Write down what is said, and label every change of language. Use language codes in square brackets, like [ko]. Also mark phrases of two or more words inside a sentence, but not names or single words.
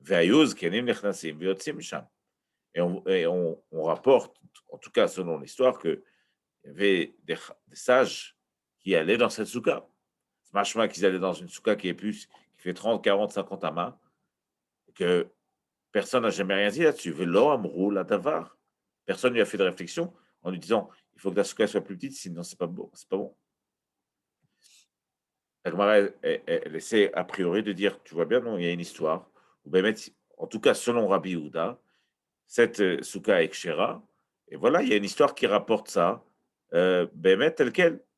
[fr] Et on rapporte, en tout cas selon l'histoire, qu'il y avait des sages qui allaient dans cette souka. C'est machement qu'ils allaient dans une souka qui fait 30, 40, 50 amas, et que personne n'a jamais rien dit là-dessus. [he] ולא אמרו לו דבר. [fr] Personne ne lui a fait de réflexion en lui disant il faut que la souka soit plus petite, sinon c'est pas bon. C'est pas bon. La Gemara, elle essaie a priori de dire, tu vois bien, non, il y a une histoire, où en tout cas selon Rabbi Yehuda, cette souka est kshera, et voilà, il y a une histoire qui rapporte ça, tel quel.